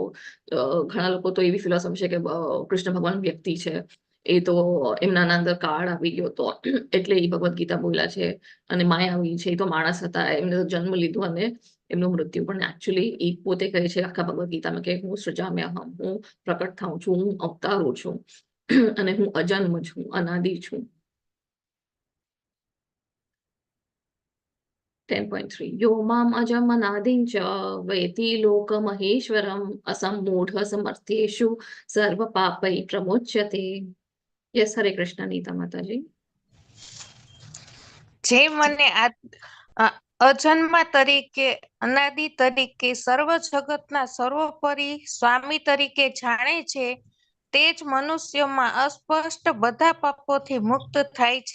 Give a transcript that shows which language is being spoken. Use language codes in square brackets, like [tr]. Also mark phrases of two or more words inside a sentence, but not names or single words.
[gu] ઘણા લોકો તો એવી ફિલોસોફી છે કે કૃષ્ણ ભગવાન વ્યક્તિ છે, એ તો એમના અંદર કાળ આવી ગયો હતો એટલે એ ભગવદ્ ગીતા બોલ્યા છે, અને માયાવી છે એ તો માણસ હતા, એમને તો જન્મ લીધો અને એમનું મૃત્યુ. પણ એકચ્યુઅલી એ પોતે કહે છે આખા ભગવદ્ ગીતામાં કે હું સૃજામ્યહમ, હું પ્રકટ થાઉં છું, હું અવતારું છું અને હું અજન્મ છું, અનાદિ છું. [sa] 10.3 यो माम अजम अनादिं च वेति लोकमहेश्वरम असम्मूढ़ समर्थेषु सर्व पापै प्रमुच्यते. [hi] यस, हरे कृष्ण नीता माताजी. [gu] જે મને અજન્મા તરીકે, અનાદિ તરીકે, સર્વ જગતના સર્વોપરી સ્વામી તરીકે જાણે છે, તે જ મનુષ્યોમાં અસ્પષ્ટ બધા પાપોથી મુક્ત થાય છે.